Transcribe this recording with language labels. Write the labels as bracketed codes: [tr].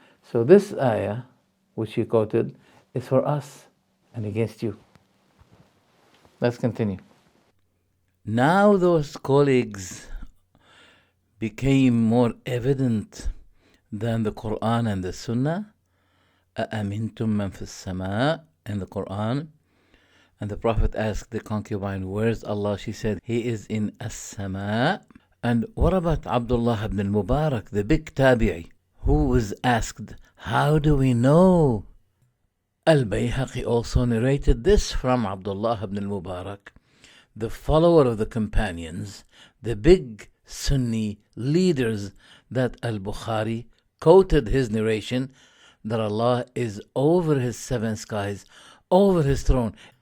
[en] So this ayah, which he quoted, is for us and against you. Let's continue. Now those colleagues became more evident than the Quran and the Sunnah. [ar] أَأَمِنْتُم مَّن فِي السَّمَاءِ, [en] in the Quran. And the Prophet asked the concubine, where's Allah? She said, he is in as-sama. And what about Abdullah ibn al-Mubarak, the big tabi'i, who was asked, how do we know? Al-Bayhaqi also narrated this from Abdullah ibn al-Mubarak, the follower of the companions, the big Sunni leaders, that Al-Bukhari quoted his narration that Allah is over his seven skies, over his throne.